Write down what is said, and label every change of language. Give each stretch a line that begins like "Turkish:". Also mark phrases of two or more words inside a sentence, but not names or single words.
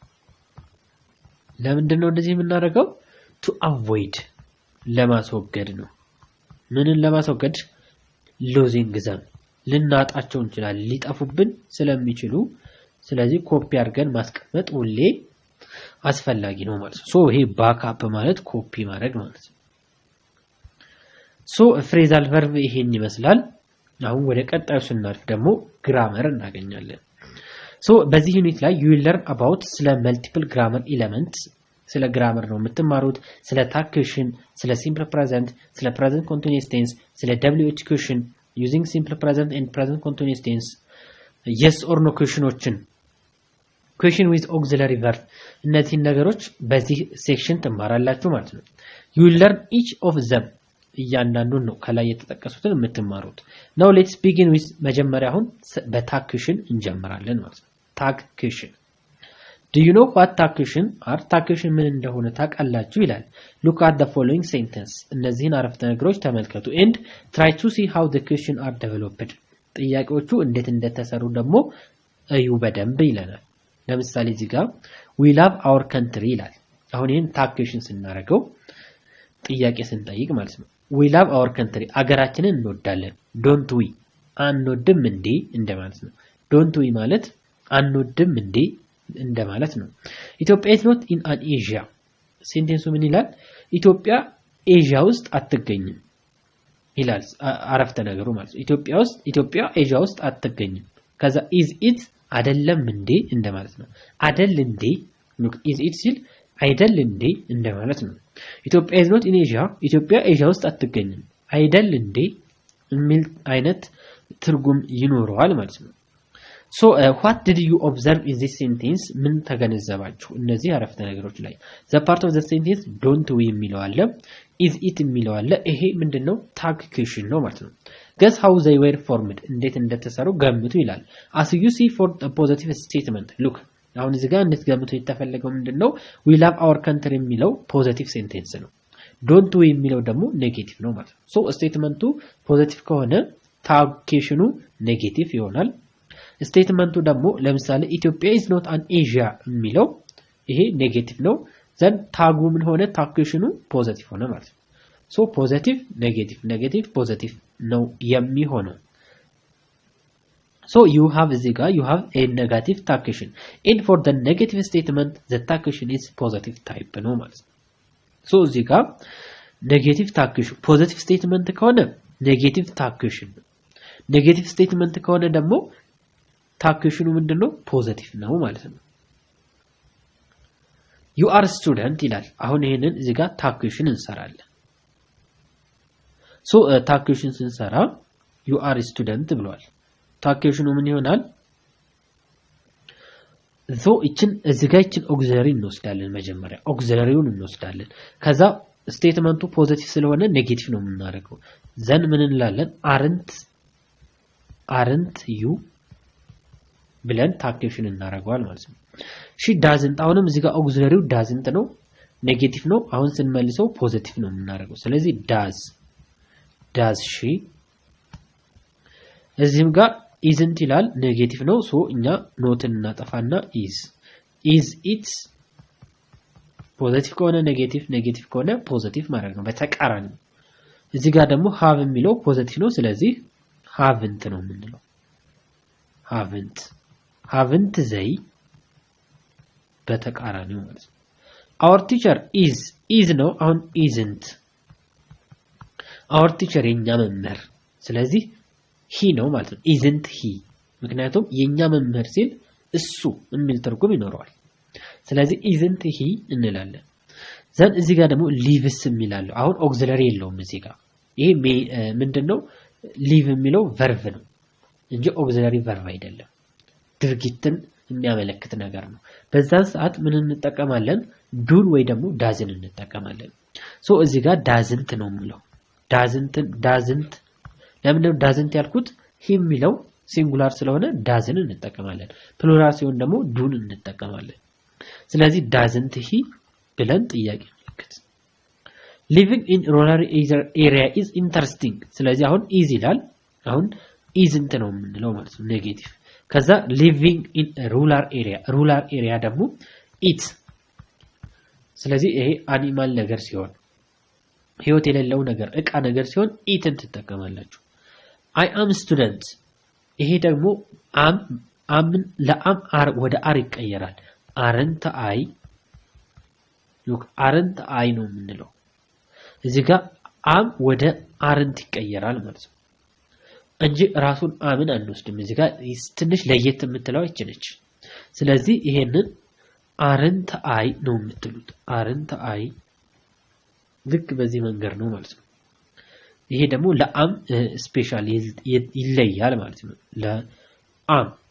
Amharic: ለምንድነው እንደዚህ የምናደርገው
English: to avoid
Amharic: ለማስወገድ ነው ምንን ለማስወገድ
English: losing them
Amharic: ልናጣቸው እንችላለን ሊጠፉብን ስለሚችሉ ስለዚህ ኮፒ አድርገን ማስቀመጥ ሁሌ አስፈላጊ ነው ማለት ነው ሶ ይሄ ባክአፕ ማለት ኮፒ ማድረግ ማለት ነው
English: so phrasal verb
Amharic: ይሄን ይመስላል አሁን ወደ ቀጣዩ ስናልፍ ደግሞ ግራመር እናገኛለን ሶ በዚህ ዩኒት ላይ
English: you will learn about
Amharic: ስለ
English: multiple grammar elements
Amharic: ስለ ግራመር ነው የምትማሩት ስለ ታክሽን ስለ
English: simple present ስለ present continuous tense ስለ WH question using simple present and present continuous tense yes or no questionዎችን question with auxiliary verb
Amharic: እነዚህ ነገሮች በዚህ ሴክሽን ተማራላችሁ ማለት ነው
English: you will learn each of them
Amharic: እያንዳንዱን ነው ከላይ የተጠቀሱትን የምትማሩት
English: now let's begin with
Amharic: መጀመሪያ አሁን በታክሽን እንጀምራለን ማለት ነው ታክሽን
English: do you know what
Amharic: ታክሽን are ታክሽን ምን እንደሆነ ታውቃላችሁ ይላል
English: look at the following sentence
Amharic: እነዚህን አረፍተ ነገሮች ተመልከቱ
English: and try to see how the question are developed
Amharic: ጥያቄዎቹ እንዴት እንደተሰሩ ደግሞ እዩ በደንብ ይለናል ለምሳሌ እዚህ ጋር
English: we love our country
Amharic: ይላል አሁን ይሄን ታክሽን ስናደርገው ጥያቄ ስንጠይቅ ማለት ነው
English: we love our country
Amharic: አገራችንን እንወዳለን
English: don't we
Amharic: አንወድም እንዴ እንደማለት ነው
English: don't we
Amharic: ማለት አንወድም እንዴ እንደማለት ነው ኢትዮጵያ
English: is not in an Asia
Amharic: ሴንቴንሱ ምን ይላል ኢትዮጵያ ኤዥያ ውስጥ አትገኝም ይላል አረፍተ ነገሩ ማለት ነው ኢትዮጵያ ኤዥያ ውስጥ አትገኝም ከዛ
English: is it
Amharic: አይደለም እንዴ እንደማለት ነው አይደል እንዴ
English: is it
Amharic: ሲል አይደል እንዴ እንደማለት ነው ኢትዮጵያ
English: is not in Asia
Amharic: ኢትዮጵያ ኤዥያ ውስጥ አትገኝም አይደል እንዴ የሚል አይነት ትርጉም ይኖረዋል ማለት ነው
English: so what did you observe in this sentence
Amharic: ምን ተገነዘባችሁ እነዚህ አረፍተ ነገሮች ላይ
English: the part of the sentence don't we
Amharic: የሚለው አለ
English: is it
Amharic: የሚለው አለ ይሄ ምንድነው ታክሽን ነው ማለት ነው
English: guess how they were formed
Amharic: እንዴት እንደተሰሩ ገምቱ ይላል
English: as you see for the positive statement look
Amharic: አሁን እዚህ ጋር እንድትገምቱ የተፈለገው ምንድነው
English: we love our country
Amharic: የሚለው
English: positive sentence
Amharic: ነው
English: don't we
Amharic: የሚለው ደግሞ ኔጌቲቭ ነው ማለት ነው so ስቴትመንቱ ፖዚቲቭ ከሆነ ታክሽኑ ኔጌቲቭ ይሆናል ስቴትመንቱ ደግሞ ለምሳሌ ኢትዮጵያ
English: is not an Asia
Amharic: የሚለው ይሄ ኔጌቲቭ ነው
English: then tag
Amharic: ምን ሆነ ታክሽኑ ፖዚቲቭ ሆነ ማለት ነው
English: so positive negative positive
Amharic: ነው የሚሆነው
English: so you have a negative
Amharic: ታክሽን
English: and for the negative statement the
Amharic: ታክሽን
English: is positive type
Amharic: ነው ማለት ነው so እዚህ ጋር ኔጌቲቭ ታክሽን
English: positive statement
Amharic: ከሆነ ኔጌቲቭ ታክሽን
English: negative statement
Amharic: ከሆነ ደግሞ ታክሽኑ ምንድነው ፖዚቲቭ ነው ማለት ነው
English: you are student
Amharic: ይላል አሁን ይሄንን እዚህ ጋር ታክሽን እንሰራለን so ታክሽን ስንሰራ
English: you are student
Amharic: ብሏል ታክሽኑ ምን ይሆናል so እዚህ ጋር auxiliary እንወስዳለን መጀመሪያ auxiliaryውን እንወስዳለን ከዛ ስቴትመንቱ ፖዚቲቭ ስለሆነ ኔጌቲቭ ነው የምናደርገው ዘን ምን እንላለን
English: aren't you
Amharic: ብለን ታክሽን እናደርገዋል ማለት ነው
English: she doesn't
Amharic: አሁንም እዚህ ጋር
English: auxiliary doesn't
Amharic: ነው ኔጌቲቭ ነው አሁን ስንመልሰው ፖዚቲቭ ነው የምናደርገው ስለዚህ
English: does she
Amharic: እዚህም ጋር isn't ይላል ኔጌቲቭ ነው ሶ እኛ ኖትን እናጠፋና
English: is it
Amharic: ፖዚቲቭ ከሆነ ኔጌቲቭ ከሆነ ፖዚቲቭ ማድረግ ነው በተቃራኒ እዚህ ጋር ደግሞ have የሚለው ፖዚቲቭ ነው ስለዚህ haven't ነው የምንለው
English: haven't they
Amharic: በተቃራኒው ማለት ነው
English: our teacher is
Amharic: ነው አሁን
English: isn't our teacher
Amharic: የኛ መምህር ስለዚህ he ነው ማለት ነው
English: isn't he
Amharic: ምክንያቱም የኛ መምህር ሲል እሱ የሚል ትርጉም ይኖረዋል ስለዚህ
English: isn't he
Amharic: እንላለን ዘን እዚህ ጋር ደግሞ lives የሚላለው አሁን auxiliary የለውም እዚህ ጋር ይሄ ምንድነው live የሚለው verb ነው እንጂ
English: auxiliary verb
Amharic: አይደለም ድርጊትን የሚያመለክት ነገር ነው በዛን ሰዓት ምን እንጠቀማለን ዱን ወይ ደግሞ ዳዝን እንጠቀማለን ሶ እዚህ ጋር ዳዝንት ነው የሚለው ዳዝንት ለምን ነው ዳዝንት ያልኩት he የሚለው ሲንጉላር ስለሆነ ዳዝን እንጠቀማለን ፕሉራል ሲሆን ደግሞ ዱን እንጠቀማለን ስለዚህ
English: doesn't he
Amharic: ብለን ጥያቄ ምልክት living
English: in rural area is interesting
Amharic: ስለዚህ አሁን
English: is
Amharic: ይላል አሁን
English: isn't
Amharic: ነው የምንለው ማለት ነው ኔጌቲቭ ከዛ
English: living in a rural area ደግሞ
Amharic: eat ስለዚህ ይሄ አኒማል ነገር ሲሆን ህይወት የሌለው ነገር እቃ ነገር ሲሆን eatን ትጠቀማላችሁ I am student ይሄ ደግሞ አምን ለአም አር ወደ አር ይቀየራል
English: aren't I look aren't I
Amharic: ነው የምንለው እዚህ ጋር አም ወደ አረንት ይቀየራል ማለት ነው እንጂ ራሱን አምን አንወስድም እዚህ ጋር ትንሽ ለየት የምትለው እቺ ስለዚህ ይሄንን
English: aren't I
Amharic: ነው የምትሉት
English: aren't I
Amharic: ልክ በዚህ መንገድ ነው ማለት ነው ይሄ ደግሞ ለአም ስፔሻል ይለያል ማለት ነው ለአም